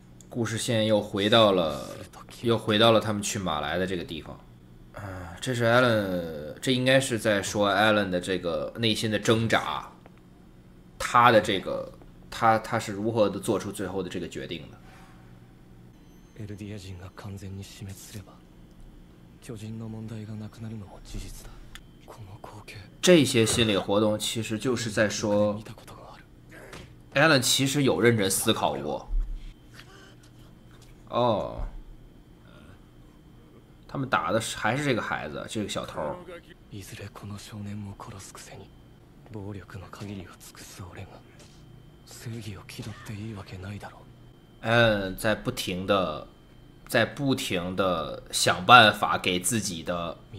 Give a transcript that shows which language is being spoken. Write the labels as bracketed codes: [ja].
[zh] 故事线又回到了他们去马来的这个地方。这是 Allen， 这应该是在说 Allen 的这个内心的挣扎，他的这个他是如何的做出最后的这个决定的。 [ja] エルディア人が完全に死滅すれば、巨人の問題がなくなるのも事実だ。この光景。 [zh] 这些心理活动其实就是在说 ，Allen 其实有认真思考过。他们打的还是这个孩子，这个小偷。 [ja] いずれこの少年も殺すくせに、暴力の限りを尽くす俺が正義を気取っていいわけないだろう。 [zh] 在不停的想办法给自己的。